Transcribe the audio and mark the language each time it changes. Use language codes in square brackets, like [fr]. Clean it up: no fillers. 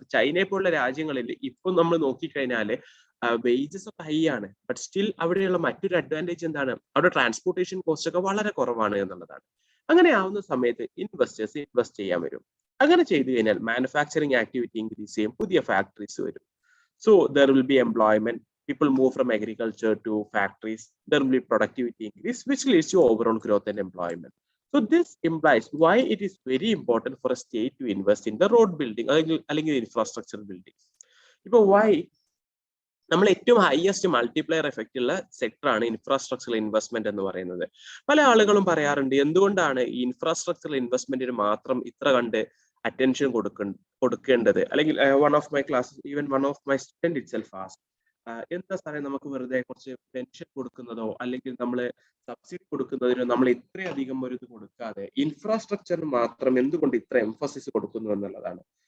[ml] ചൈനയെ പോലുള്ള രാജ്യങ്ങളിൽ ഇപ്പം നമ്മൾ നോക്കിക്കഴിഞ്ഞാൽ വേജസ് ഒക്കെ ഹൈ ആണ്, ബട്ട് സ്റ്റിൽ അവിടെയുള്ള മറ്റൊരു അഡ്വാൻറ്റേജ് എന്താണ്, അവിടെ ട്രാൻസ്പോർട്ടേഷൻ കോസ്റ്റ് ഒക്കെ വളരെ കുറവാണ് എന്നുള്ളതാണ്. അങ്ങനെ ആവുന്ന സമയത്ത് ഇൻവെസ്റ്റേഴ്സ് ഇൻവെസ്റ്റ് ചെയ്യാൻ വരും. അങ്ങനെ ചെയ്തു കഴിഞ്ഞാൽ മാനുഫാക്ചറിങ് ആക്ടിവിറ്റി ഇൻക്രീസ് ചെയ്യും, പുതിയ ഫാക്ടറീസ് വരും. [en] So there will be employment. People move from agriculture to factories. There will be productivity increase, which leads to overall growth and employment. So this implies why it is very important for a state to invest in the road building അല്ലെങ്കിൽ infrastructure building. [ml] ഇപ്പോൾ why നമ്മൾ ഏറ്റവും highest multiplier effect ഉള്ള സെക്ടറാണ് infrastructural investment എന്ന് പറയുന്നത്. പല ആളുകളും പറയാറുണ്ട് എന്തുകൊണ്ടാണ് ഈ ഇൻഫ്രാസ്ട്രക്ചറൽ ഇൻവെസ്റ്റ്മെന്റിന് മാത്രം ഇത്ര കണ്ട് അറ്റൻഷൻ കൊടുക്കേണ്ടത്, അല്ലെങ്കിൽ [en] one of my class, even one of my student itself asked, [ml] എന്താ സാറേ നമുക്ക് വെറുതെ കുറച്ച് പെൻഷൻ കൊടുക്കുന്നതോ അല്ലെങ്കിൽ നമ്മൾ സബ്സിഡി കൊടുക്കുന്നതിനോ നമ്മൾ ഇത്രയധികം ഒരു ഇത് കൊടുക്കാതെ ഇൻഫ്രാസ്ട്രക്ചറിന് മാത്രം എന്തുകൊണ്ട് ഇത്ര എംഫസിസ് കൊടുക്കുന്നു എന്നുള്ളതാണ്.